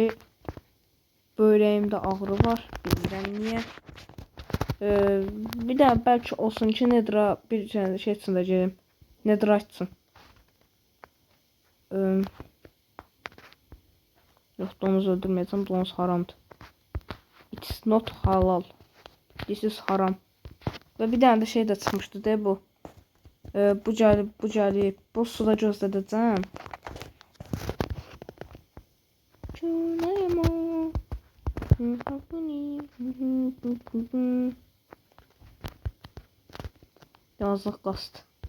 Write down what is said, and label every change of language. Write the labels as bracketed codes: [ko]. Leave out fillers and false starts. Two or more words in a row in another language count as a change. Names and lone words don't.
[az] Böyrəyimdə ağrı var. Bilmirəm niyə. Bir də bəlkə olsun ki Nether'a bir şey üçün də gelim. Nether'a açsın. Yox, donuz öldürməyəcəm. Donuz haramdır. [en] It is not halal. This is haram. [az] Və bir dənə də şey də çıxmışdı de bu. Bu gəlib. Bu suda gözlədəcəm. Yazıq qast.